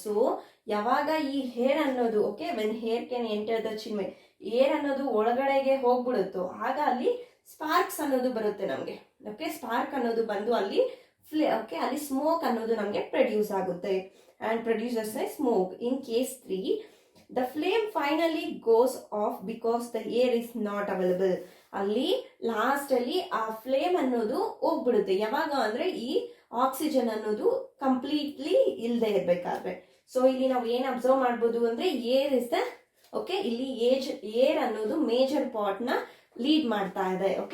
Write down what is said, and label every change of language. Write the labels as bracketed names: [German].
[Kannada] So ಯಾವಾಗ ಈ hair ಅನ್ನೋದು [English] when hair can enter the chimney, [Kannada] air ಅನ್ನೋದು ಒಳಗಡೆಗೆ ಹೋಗ್ಬಿಡುತ್ತೋ ಆಗ ಅಲ್ಲಿ ಸ್ಪಾರ್ಕ್ಸ್ ಅನ್ನೋದು ಬರುತ್ತೆ ನಮಗೆ. ಸ್ಪಾರ್ಕ್ ಅನ್ನೋದು ಬಂದು ಅಲ್ಲಿ ಅಲ್ಲಿ ಸ್ಮೋಕ್ ಅನ್ನೋದು ನಮಗೆ ಪ್ರೊಡ್ಯೂಸ್ ಆಗುತ್ತೆ [English] and produces a smoke. In case 3, the flame finally goes off because the air is not available. [Kannada] ಅಲ್ಲಿ ಲಾಸ್ಟ್ ಅಲ್ಲಿ ಆ ಫ್ಲೇಮ್ ಅನ್ನೋದು ಹೋಗ್ಬಿಡುತ್ತೆ. ಯಾವಾಗ ಅಂದ್ರೆ ಈ ಆಕ್ಸಿಜನ್ ಅನ್ನೋದು ಕಂಪ್ಲೀಟ್ಲಿ ಇಲ್ಲದೆ ಇರ್ಬೇಕಾದ್ರೆ. ಸೊ ಇಲ್ಲಿ ನಾವು ಏನ್ ಅಬ್ಸರ್ವ್ ಮಾಡ್ಬೋದು ಅಂದ್ರೆ ಏರ್ ಇಸ್ ದ ಇಲ್ಲಿ ಏರ್ ಅನ್ನೋದು ಮೇಜರ್ ಪಾರ್ಟ್ ನ ಲೀಡ್ ಮಾಡ್ತಾ ಇದೆ.